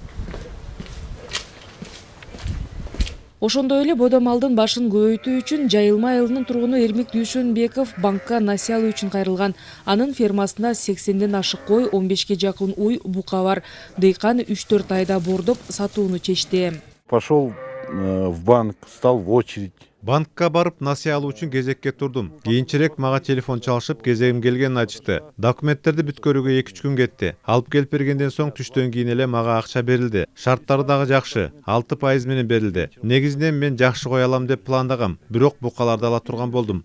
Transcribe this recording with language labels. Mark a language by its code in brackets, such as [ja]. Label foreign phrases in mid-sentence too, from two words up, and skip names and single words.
[ky] Ошондой эле бодом малдын башын көбөйтүү үчүн Жайылма айылынын тургуну Эрмек Дүйшөнбеков банкка насыя алуу үчүн кайрылган. Анын фермасында 80ден ашык кой, 15ке жакын уй, бука бар. Дыйкан 3-4 айда бордоп сатууну чечти. [ru] Пошел в банк, стал в очередь. [ky] Банкка барып насыя алуу үчүн кезекке турдум. Кийинчерээк мага телефон чалышып, кезегим келгенин айтышты. Документтерди бүткөрүүгө 2-3 күн кетти. Алып келип бергенден соң түштөн кийин эле мага акча берилди. Шарттары дагы жакшы. 6% менен берилди. Негизинен мен жакшы кой алам деп пландагам. Бирок букаларды ала турган болдум.